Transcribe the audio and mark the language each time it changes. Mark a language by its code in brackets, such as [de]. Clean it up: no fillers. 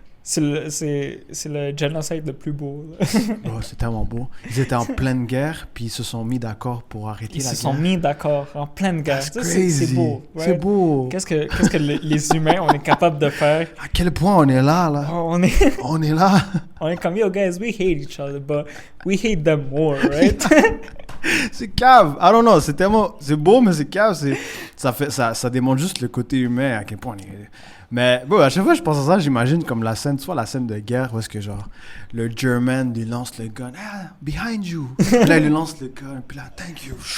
[fr] C'est le génocide le plus beau. Oh, c'est tellement beau. Ils étaient en pleine guerre, puis ils se sont mis d'accord pour arrêter la guerre. Ils se sont mis d'accord en pleine guerre. C'est beau. Right? C'est beau. Qu'est-ce que les humains, on est capable de faire? À quel point on est là? Oh, on est là. On est comme, [en] yo, guys, we hate each other, but we hate them more, right? [fr] C'est cave. [en] I don't know. [fr] C'est beau, mais c'est cave. Ça démontre juste le côté humain, à quel point on est... Mais bon, à chaque fois que je pense à ça, j'imagine comme la scène, tu vois, la scène de guerre où est-ce que genre le German lui lance le gun, [en] behind you. [fr] Puis là, il lui lance le gun, puis là, [en] thank you.